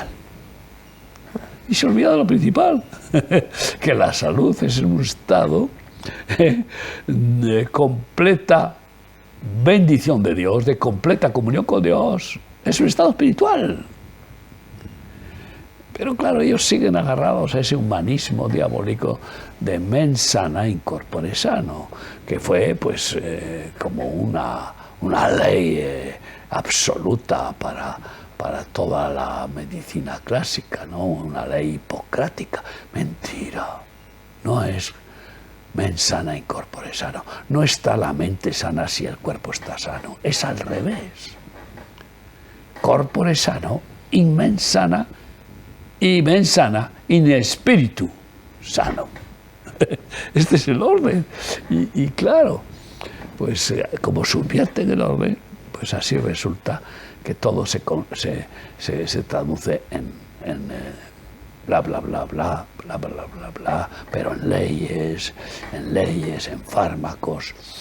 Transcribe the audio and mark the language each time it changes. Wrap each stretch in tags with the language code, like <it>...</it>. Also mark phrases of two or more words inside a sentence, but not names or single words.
<es>Y se olvida de lo principal, que la salud es un estado de completa bendición de Dios, de completa comunión con Dios. Es un estado espiritual. Pero claro, ellos siguen agarrados a ese humanismo diabólico de</es> <la>mens sana in corpore sano,</la> <es>que fue pues como una ley absoluta para toda la medicina clásica, ¿no? Una ley hipocrática. Mentira. No es</es> <la>mens sana in corpore sano.</la> <es>No está la mente sana si el cuerpo está sano. Es al revés.</es> <la>Corpore sano, in mens sana, y mens sana in spiritu sano.</la> <es>Este es el orden. Y claro, pues como subvierte en el orden, pues así resulta que todo se traduce en bla, bla, bla, bla, bla, bla, bla, bla, pero en leyes, en fármacos,</es>